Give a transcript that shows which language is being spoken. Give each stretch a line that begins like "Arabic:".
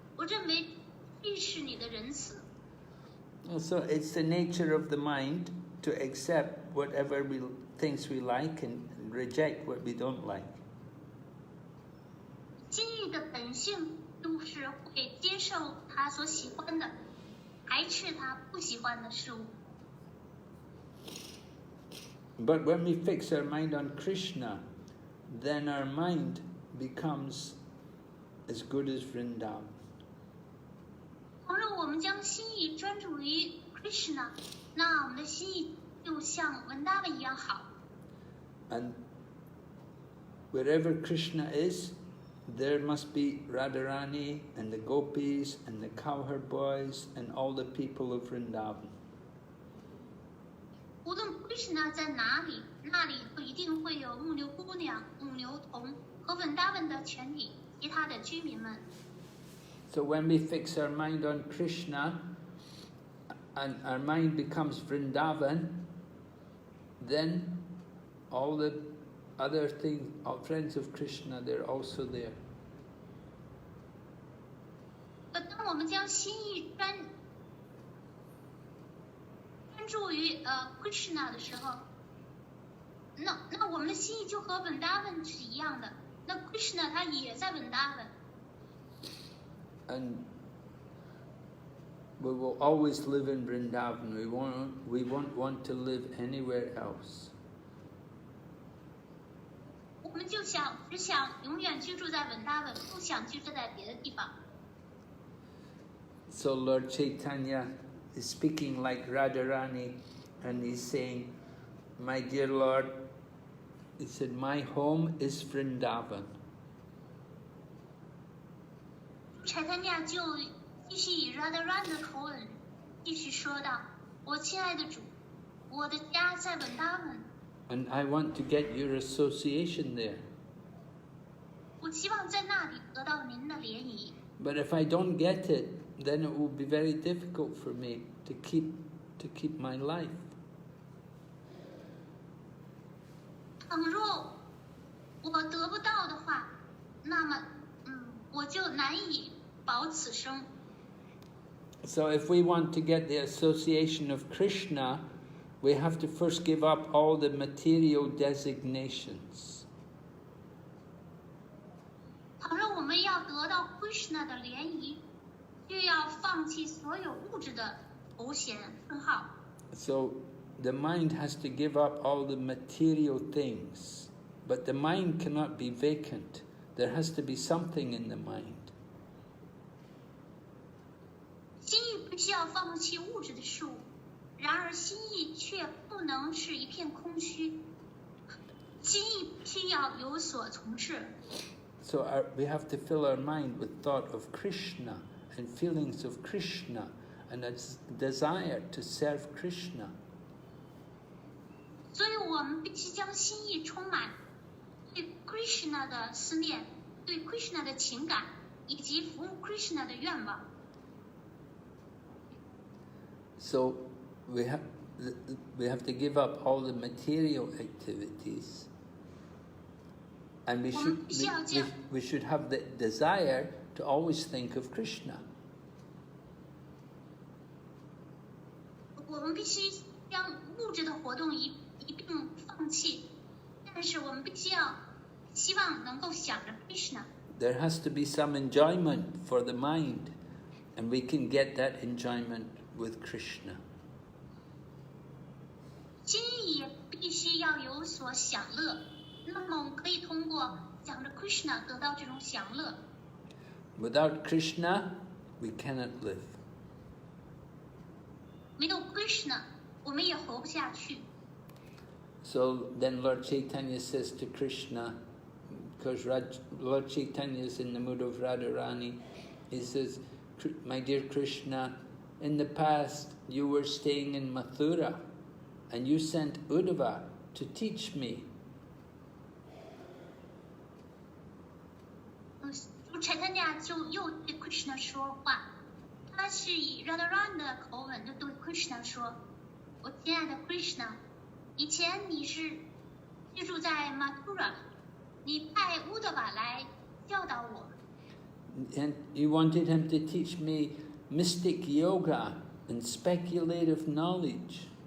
Chinese: 我认为这是你的仁慈。
English: So it's the nature of the mind to accept whatever things we like and reject what we don't like.
Chinese: 心意的本性就是会接受他所喜欢的，排斥他不喜欢的事物。
English: But when we fix our mind on Krishna, then our mind becomes as good as Vrindavan.
Chinese: 倘若我们将心意专注于 Krishna， 那我们的心意就像Vrindavan一样好。
English: And wherever Krishna is, there must be Radharani and the Gopis and the cowherd boys and all the people of Vrindavan.
Chinese: 无论 Krishna 在哪里，那里就一定会有牧牛姑娘、牧牛童和 Vrindavan 的全体其他的居民们。
English: So when we fix our mind on Krishna and our mind becomes Vrindavan, then all the other things, all friends of Krishna, they're also there.
Chinese: 当我们将心意专注于Krishna 的时候，那我们的心意就和 Vrindavan 是一样的。那 Krishna 他也在 Vrindavan。
English: And we will always live in Vrindavan. We won't want to live anywhere else.
Chinese: 我们就只想永远居住在 Vrindavan， 不想居住在别的地方。
English: So Lord Caitanya is speaking like Radharani, and he's saying, "My dear Lord," he said, "my home is Vrindavan."
Chinese: Caitanya 就继续以 Radharani 的口吻继续说道：“我亲爱的主，我的家在 Vrindavan。”
English: And I want to get your association there.
Chinese: 我希望在那里得到您的联谊。
English: But if I don't get it, then it will be very difficult for me to keep my life.
Chinese: 倘若我得不到的话，那么我就难以保此生。
English: So if we want to get the association of Krishna, we have to first give up all the material designations.
Chinese: 倘若我们要得到 Krishna 的联谊，就要放弃所有物质的头衔称号。
English: So the mind has to give up all the material things, but the mind cannot be vacant. There has to be something in the mind.
Chinese: 心意必须要放弃物质的事物，然而心意却不能是一片空虚，心意必须要有所从事。
English: So we have to fill our mind with thought of Krishna and feelings of Krishna and a desire to serve Krishna.
Chinese: 所以我们必须将心意充满对 Krishna 的思念，对 Krishna 的情感，以及服务 Krishna 的愿望。
English: So we have to give up all the material activities, and we should have the desire to always think of Krishna.
Chinese: 我们必须将物质的活动一并放弃，但是我们必须要希望能够想着 Krishna。
English: There has to be some enjoyment for the mind, and we can get that enjoyment with Krishna.
Chinese: 心意也必须要有所享乐，那么我们可以通过想着 Krishna 得到这种享乐。
English: Without Krishna, we cannot live.
Chinese: 没有 Krishna， 我们也活不下去。
English: So then Lord Caitanya says to Krishna, because Lord Chaitanya is in the mood of Radharani, he says, "My dear Krishna, in the past you were staying in Mathura and you sent Uddhava to teach me."
Chinese: Chaitanya 就又对 Krishna 说话，他是以 Radharani 的口吻就对 Krishna 说：“我亲爱的 Krishna， 以前你是居住在 Mathura， 你派 Uddhava 来教导我。”
English: And you wanted him to teach me mystic yoga and speculative knowledge.